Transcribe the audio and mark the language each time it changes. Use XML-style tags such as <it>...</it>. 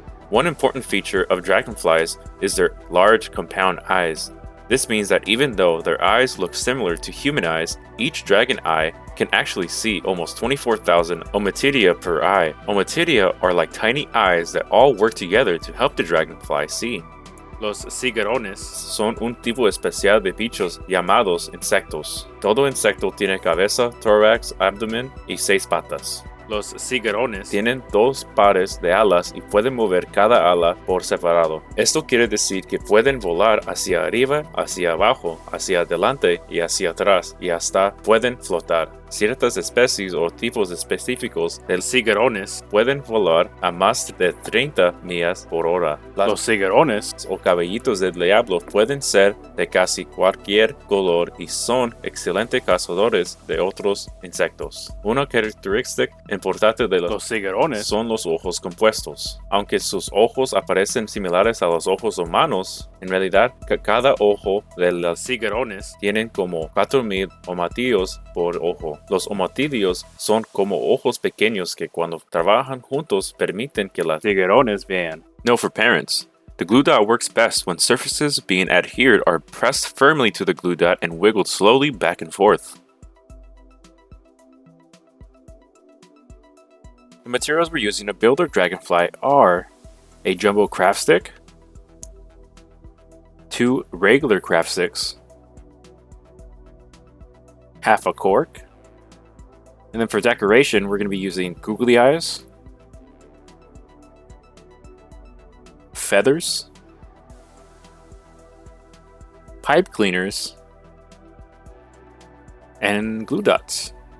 <en>One important feature of dragonflies is their large compound eyes. This means that even though their eyes look similar to human eyes, each dragon eye can actually see almost 24,000 ommatidia per eye. Ommatidia are like tiny eyes that all work together to help the dragonfly see.</en> <es>Los cigarrones son un tipo especial de bichos llamados insectos. Todo insecto tiene cabeza, thorax, abdomen y 6 patas. Los cigarrones tienen 2 pares de alas y pueden mover cada ala por separado. Esto quiere decir que pueden volar hacia arriba, hacia abajo, hacia adelante y hacia atrás, y hasta pueden flotar. Ciertas especies o tipos específicos de cigarrones pueden volar a más de 30 millas por hora. Los cigarrones o cabellitos del diablo pueden ser de casi cualquier color y son excelentes cazadores de otros insectos. Una característica importante de los cigarrones son los ojos compuestos. Aunque sus ojos aparecen similares a los ojos humanos, en realidad cada ojo de los cigarrones tienen como 4,000 ommatidios por ojo. Los ommatidios son como ojos pequeños que cuando trabajan juntos permiten que los cigarrones vean.</es> <en>Note for parents. The glue dot works best when surfaces being adhered are pressed firmly to the glue dot and wiggled slowly back and forth. The materials we're using to build our dragonfly are a jumbo craft stick, 2 regular craft sticks, half a cork, and then for decoration we're going to be using googly eyes, feathers, pipe cleaners, and glue dots.</en>